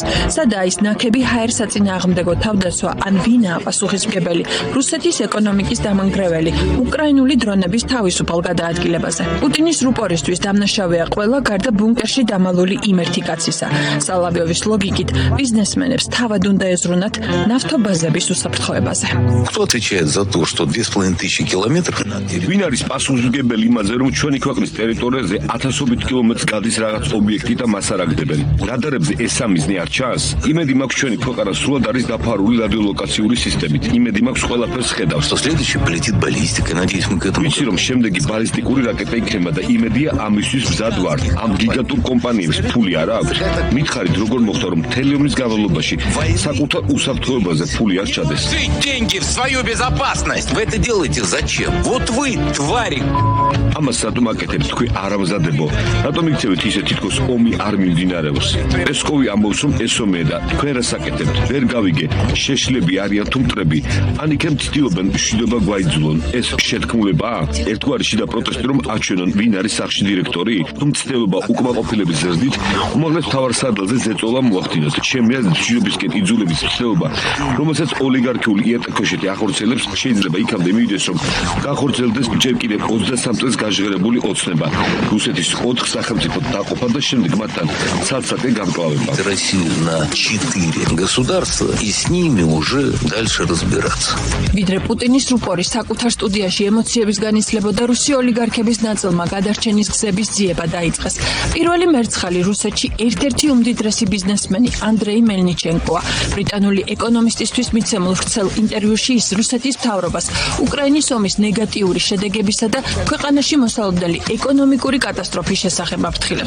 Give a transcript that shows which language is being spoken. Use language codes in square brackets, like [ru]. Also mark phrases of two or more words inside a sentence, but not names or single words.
[ka] სადაა ის ნაქები ჰაერ-საწინააღმდეგო თავდაცვა, ან ვინაა პასუხისმგებელი რუსეთის ეკონომიკის დამანგრეველი უკრაინული დრონების თავისუფალ გადაადგილებაზე? პუტინის რუპორისთვის დამნაშავეა ყველა გარდა ბუნკერში დამალული იმერთი კაცისა. სალავიოვის ლოგიკით, ბიზნესმენებს თავად უნდა ეზრუნათ ნავთობაზების უსაფრთხოებაზე. [ru] Кто отвечает за то, что 2500 километров? [ka] ვინ არის პასუხისმგებელი იმაზე, რომ ჩვენი ქვეყნის ტერიტორიაზე 1000 კილომეტრს გადის რაღაც ობიექტი და მას არ აგდებენ? რადარებზე ეს სამიზნე არ ჩანს? იმედი მაქვს ჩვენი ქვეყანა სრულად არის დაფარული რადიოლოკაციური სისტემით. იმედი მაქვს ყველაფერს ხედავს. [ru] Что следующий полетит баллистика, надеюсь, мы к этому. [ka] ვიცი რომ შემდეგი ბალისტიკური რაკეტა იქნება და იმედია ამისთვის მზად ვართ. ამ გიგანტურ კომპანიებს ფული არ აქვს. მითხარით როგორ მოხდა რომ მთელი ომის განმავლობაში საკუთარ უსაფრთხოებაზე ფული არ ჩადეს? [ru] Деньги в свою безопасность. Вы это делаете зачем? Вот вы, твари. [ka] ამას რატომ აკეთებთ თქვი არამზადებო? რატომ იქცევით ისე თითქოს ომი არ მიმდინარეობს? პესკოვი ამბობს რომ ეს ომია და თქვენ რას აკეთებთ? ვერ გავიგე, შეშლები არიან თუ მტრები? ან იქნებ ცდილობენ მშვიდობა გვაიძულონ? ეს შეთქმულებაა? ერთგვარი შიდა პროტესტი რომ აჩვენონ ვინ არის სახში დირექტორი? თუ მცდელობა უკმაყოფილების ზრდით უმაღლეს მთავარ სადელზე ზეწოლა მოახდინოთ. ჩემი აზრით მშვიდობისკენ იძულების მცდელობა, რომელსაც ოლიგარქიული იატაკქვეშეთი ახორციელებს, შეიძლება იქამდე მივიდეს რომ განხორციელდეს ჯერ კიდევ 23 წელს გაჟღერებული ოცნება. რუსეთის 4 სახელმწიფო დაყოფა და შემდეგ მათთან ცალ-ცალკე გამკლავება. [ru] Россию на 4 государства и с ними уже дальше разбираться. [ka] ვიდრე პუტინის რუპორის საკუთარ სტუდიაში ემოციების განისლებოდა, რუსი ოლიგარქების ნაწილმა გადარჩენის გზების ძიება დაიწყეს. პირველი მერცხალი რუსეთში ერთ-ერთი უმდიდრესი ბიზნესმენი ანდრეი მელნიჩენკოა. ბრიტანული ეკონომისტისთვის მიცემულ ვრცელ ინტერვიუში ის რუსეთის მთავრობას უკრაინის ომის ნეგატიური შედეგებისა და ქვეყანაში მოსალოდნელი ეკონომიკური კატასტროფის შესახებ აფრთხილებს.